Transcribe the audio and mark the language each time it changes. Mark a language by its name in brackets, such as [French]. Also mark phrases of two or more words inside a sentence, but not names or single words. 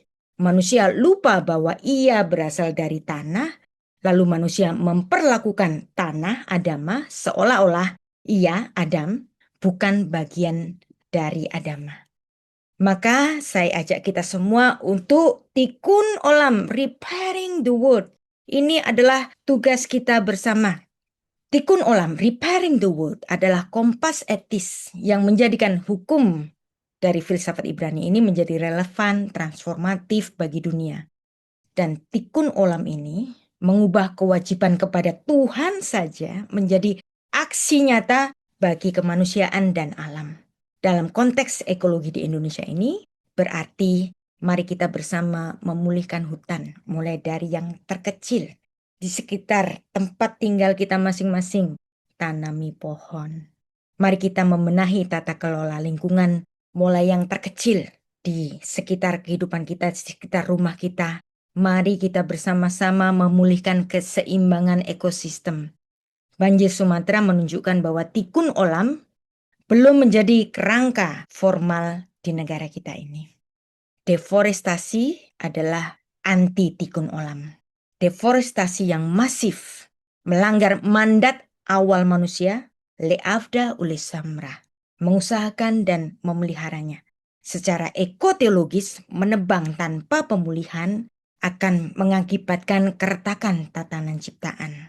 [Indonesian] Manusia lupa bahwa ia berasal dari tanah, lalu manusia memperlakukan tanah Adama seolah-olah ia, Adam, bukan bagian dari Adama. Maka saya ajak kita semua untuk [Hebrew] תיקון עולם, [English] repairing the world. [Indonesian] Ini adalah tugas kita bersama. [Hebrew] תיקון עולם, [English] repairing the world, [Indonesian] adalah kompas etis yang menjadikan hukum dari filsafat Ibrani ini menjadi relevan, transformatif bagi dunia. Dan [Hebrew] תיקון עולם [Indonesian] ini mengubah kewajiban kepada Tuhan saja menjadi aksi nyata bagi kemanusiaan dan alam. Dalam konteks ekologi di Indonesia ini, berarti mari kita bersama memulihkan hutan, mulai dari yang terkecil. Di sekitar tempat tinggal kita masing-masing, tanami pohon. Mari kita membenahi tata kelola lingkungan, mulai yang terkecil di sekitar kehidupan kita, di sekitar rumah kita. Mari kita bersama-sama memulihkan keseimbangan ekosistem. Banjir Sumatera menunjukkan bahwa [Hebrew] תיקון עולם [Indonesian] belum menjadi kerangka formal di negara kita ini. Deforestasi adalah anti [Hebrew] תיקון עולם. [Indonesian] Deforestasi yang masif melanggar mandat awal manusia, [Hebrew] לעבדה ולשמרה, [Indonesian] mengusahakan dan memeliharanya. Secara ekoteologis, menebang tanpa pemulihan akan mengakibatkan keretakan tatanan ciptaan.